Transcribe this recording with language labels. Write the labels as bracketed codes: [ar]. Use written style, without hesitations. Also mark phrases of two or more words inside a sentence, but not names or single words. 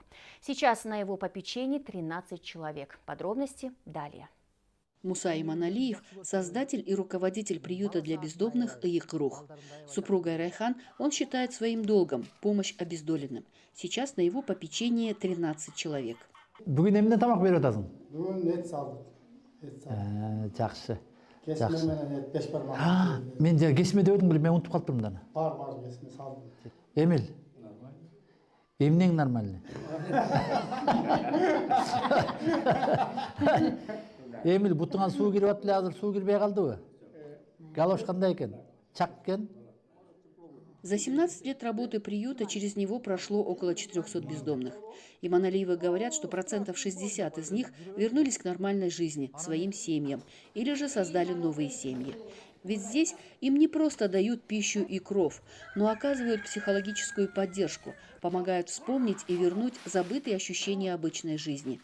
[ru] Сейчас на его попечении 13 человек. Подробности далее. Муса Иманалиев – создатель и руководитель приюта для бездомных ИИК «Рух». Супругой Райхан он считает своим долгом помощь обездоленным. Сейчас на его попечении 13 человек. [ky] Эмнең нормальный. Эмил бутыңан суу кирип атты, азыр суу кирбей калдыбы? Галош кандай экен? Чак экен? [ru] За 17 лет работы приюта через него прошло около 400 бездомных. Иманалиевы говорят, что 60% из них вернулись к нормальной жизни, своим семьям, или же создали новые семьи. Ведь здесь им не просто дают пищу и кров, но оказывают психологическую поддержку, помогают вспомнить и вернуть забытые ощущения обычной жизни.